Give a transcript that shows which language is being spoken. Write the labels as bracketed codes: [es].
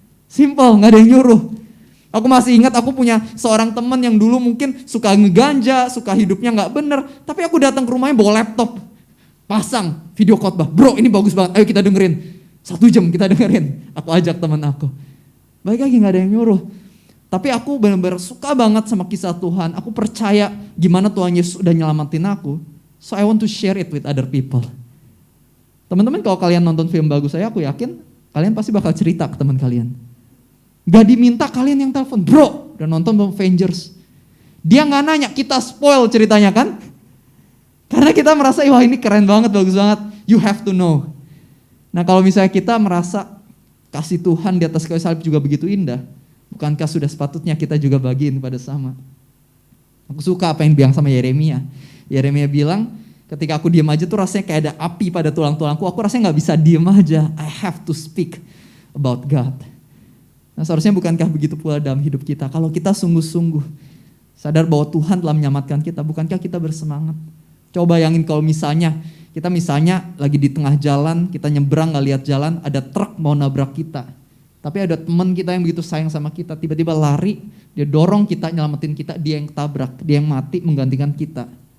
[id] Simple, gak ada yang nyuruh. Aku masih ingat aku punya seorang teman yang dulu mungkin suka ngeganja, suka hidupnya gak bener, tapi aku datang ke rumahnya bawa laptop, pasang video khotbah, bro ini bagus banget, ayo kita dengerin. 1 jam kita dengerin, aku ajak teman aku. Baik lagi gak ada yang nyuruh. Tapi aku benar-benar suka banget sama kisah Tuhan. Aku percaya gimana Tuhan Yesus udah nyelamatin aku. [en] So I want to share it with other people. [id] Teman-teman kalau kalian nonton film bagus saya, aku yakin kalian pasti bakal cerita ke teman kalian. Gak diminta kalian yang telepon, bro udah nonton Avengers. Dia gak nanya, kita spoil ceritanya kan. Karena kita merasa, wah ini keren banget, bagus banget. [en] You have to know. [id] Nah kalau misalnya kita merasa kasih Tuhan di atas kayu salib juga begitu indah, bukankah sudah sepatutnya kita juga bagiin pada sama? Aku suka apa yang bilang sama Yeremia. Yeremia bilang, ketika aku diam aja tuh rasanya kayak ada api pada tulang-tulangku, aku rasanya gak bisa diam aja. [en] I have to speak about God. [id] Nah seharusnya bukankah begitu pula dalam hidup kita? Kalau kita sungguh-sungguh sadar bahwa Tuhan telah menyelamatkan kita, bukankah kita bersemangat? Coba bayangin kalau misalnya kita lagi di tengah jalan, kita nyebrang gak lihat jalan, ada truk mau nabrak kita. Tapi ada teman kita yang begitu sayang sama kita, tiba-tiba lari, dia dorong kita, nyelamatin kita, dia yang tabrak, dia yang mati menggantikan kita.